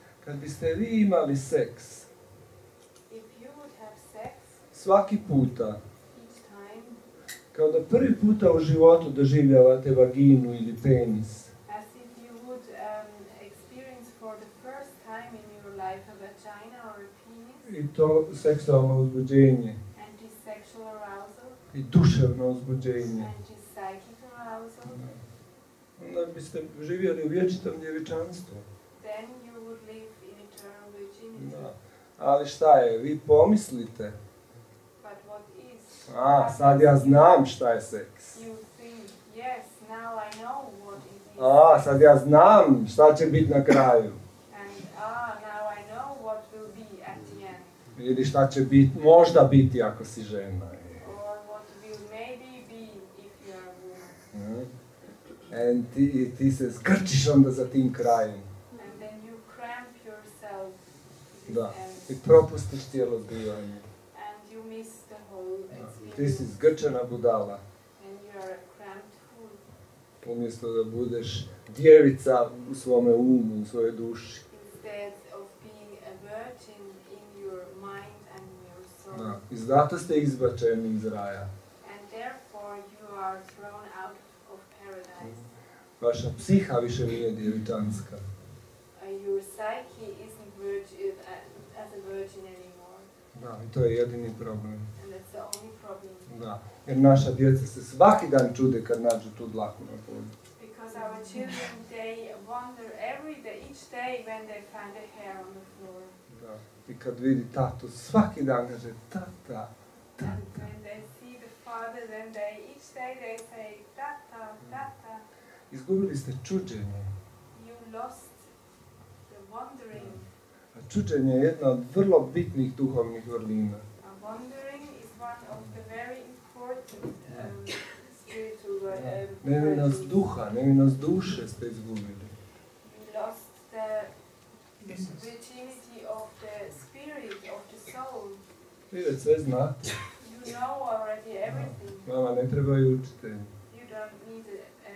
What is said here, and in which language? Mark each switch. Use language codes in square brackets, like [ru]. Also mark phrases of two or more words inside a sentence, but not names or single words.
[hr] Kad biste vi imali seks, [en] if you would have sex [hr] svaki puta, [en] each time, [hr] kao da prvi puta u životu doživljavate vaginu ili penis, [en] as if you would experience for the first time in your life a vagina or a penis, [hr] i to seksualno uzbuđenje, [en] and this sexual arousal, [hr] i duševno uzbuđenje, [en] and this psychic arousal, [hr] onda biste živjeli u vječitom djevičanstvu. [en] then you would live in eternal virginity. [hr] Da. Ali šta je, vi pomislite, [en] But what is? [hr] sad ja znam šta je seks. [en] You think, yes, now I know what it is. [hr] Sad ja znam šta će biti na kraju. [en] And now I know what will be at the end. [hr] Ili šta će biti, možda biti ako si žena. [en] Or what will maybe be if you are a woman. [hr] And ti se zgrčiš onda za tim krajem. [en] And then you cramp yourself to [hr] Da. [en] this [hr] I [en] end. [hr] propustiš cijelo zbivanje. [en] And you miss the whole experience. [hr] Ti si zgrčena budala. [en] And you are a cramped fool. [hr] Umjesto da budeš djevica u svome umu, u svojoj duši. [en] Instead of being a virgin in your mind and in your soul. [hr] Da. I zato ste izbačeni iz raja. [en] And therefore you are thrown out of paradise. [hr] Vaša psiha više nije djevičanska. [en] Your psyche isn't virgin, as a virgin anymore. [hr] Da, i to je jedini problem. [en] And that's the only problem. [hr] Da, jer naša djeca se svaki dan čude kad nađu tu dlaku na polju. [en] Because our children, they wonder every day, each day when they find a hair on the floor. [hr] Da. I kad vidi tatu, svaki dan kaže tata, [en] And when they see the father, then each day they say, [hr] tata, tata. Izgubili ste čuđenje. [en] You lost the wondering. [hr] A čuđenje je jedna od vrlo bitnih duhovnih vrlina. [en] Wondering is one of the very important spiritual [hr] Nevinost [en] qualities. [hr] duha, nevinost duše ste izgubili. [en] You lost the virginity of the spirit, of the soul. [hr] Vi već sve znate. [en] You know already everything. [hr] Vama ne trebaju učitelji. [en] You don't need